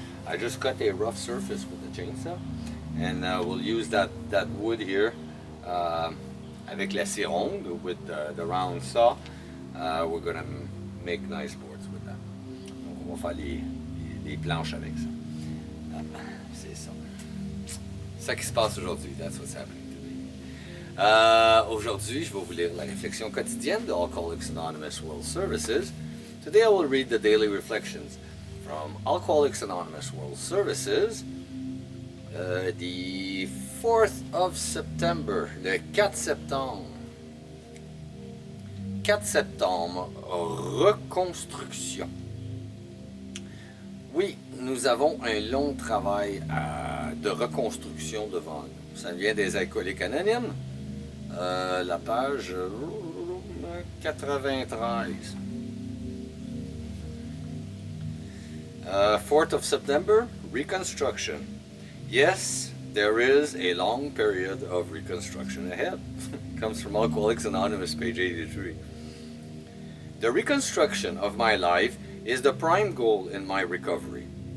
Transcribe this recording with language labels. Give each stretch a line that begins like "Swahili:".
English: I just cut a rough surface with the chainsaw. And we'll use that wood here
French: avec la scie ronde,
English: with the round saw. We're gonna make nice boards with that.
French: Donc on va faire les planches avec ça. C'est ça. C'est ça qui se passe aujourd'hui.
English: That's what's happening today.
French: Aujourd'hui, je vais vous lire la réflexion quotidienne de Alcooliques Anonymous World Services.
English: Today I will read the daily reflections from Alcooliques Anonymous World Services. The 4th of September,
French: le 4 septembre. 4 septembre, reconstruction. Oui, nous avons un long travail de reconstruction devant nous. Ça vient des Alcooliques Anonymes, la page 93.
English: 4th of September, reconstruction. Yes, there is a long period of reconstruction ahead. It comes from Alcoholics Anonymous, page 83. The reconstruction of my life is the prime goal in my recovery.